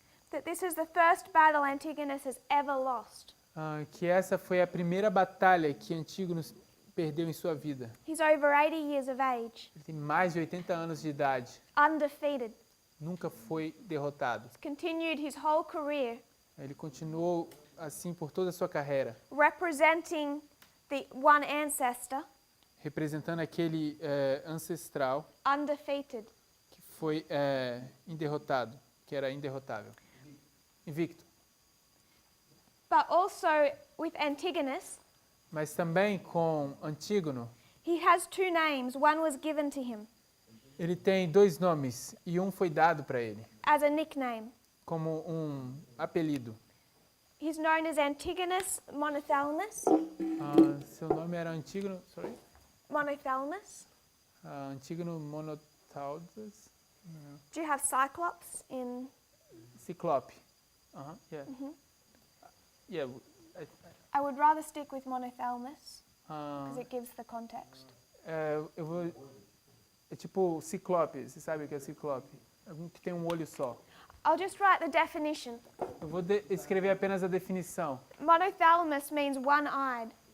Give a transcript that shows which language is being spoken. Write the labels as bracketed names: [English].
[English] that this is the first battle Antigonus has ever lost. [Portuguese] Que essa foi a primeira batalha que Antígono perdeu em sua vida. [English] He's over 80 years of age, [Portuguese] Ele tem mais de 80 anos de idade. [English] undefeated. [Portuguese] Nunca foi derrotado. [English] He's continued his whole career [Portuguese] Ele continuou assim por toda a sua carreira, [English] representing the one ancestor, [Portuguese] representando aquele ancestral [English] undefeated. [Portuguese] que foi inderrotado, que era inderrotável. Invicto. [English] But also with Antigonus, [Portuguese] Mas também com Antígono, [English] he has two names. One was given to him [Portuguese] ele tem dois nomes e um foi dado para ele [English] as a nickname. [Portuguese] como um apelido. [English] He's known as Antigonus Monothelmus. [Portuguese] Seu nome era Antígono, Monothelmus. Antígono Monotaudus, [English] Do you have Cyclops in? Ciclope. Yeah. Yeah. I would rather stick with Monothelmus [Portuguese] Ah, [English] because it gives the context. [Portuguese] eu vou. É tipo ciclope, você sabe o que é ciclope? Algum que tem um olho só. [English] I'll just write the definition. [Portuguese] Eu vou escrever apenas a definição. [English] Monothelmus means one-eyed.